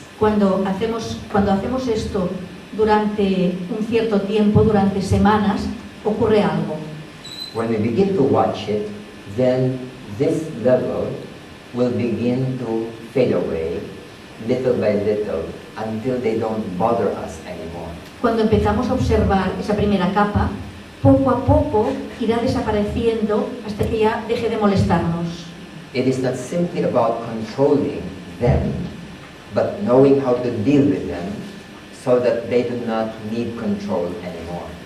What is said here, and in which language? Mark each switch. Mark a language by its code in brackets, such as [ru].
[es] Cuando hacemos esto durante un cierto tiempo, durante semanas, ocurre algo. [en] When we begin to watch it, then this level will begin to fade away, little by little, until they don't bother us anymore. [es] Cuando empezamos a observar esa primera capa, poco a poco irá desapareciendo hasta que ya deje de molestarnos. [en] It is not simply about controlling them, but knowing how to deal with them so that they do not need control anymore.